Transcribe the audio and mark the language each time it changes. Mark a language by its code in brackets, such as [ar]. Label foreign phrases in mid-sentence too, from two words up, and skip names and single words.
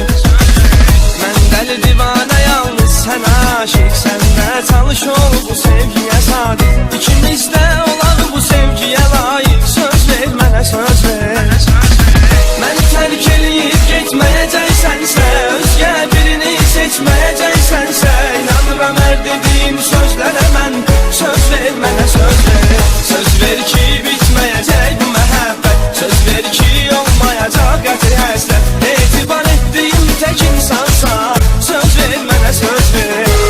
[tr] Mən dəli divane yalnız sen aşık, sende çalış ol bu sevgiye sadık, İkimizde olan bu sevgiye layık, [az] söz ver mənə söz ver. Məni tərk eləyib getməyəcəksənsə, özgə birini seçməyəcəksənsə, inanıram hər dediyim sözlərə mən. Söz ver mənə söz ver, söz ver ki bitməyəcək bu məhəbbət, söz ver ki olmayacaq qəti həsrət, etibar etdiyim tək insansan, söz ver mənə söz ver.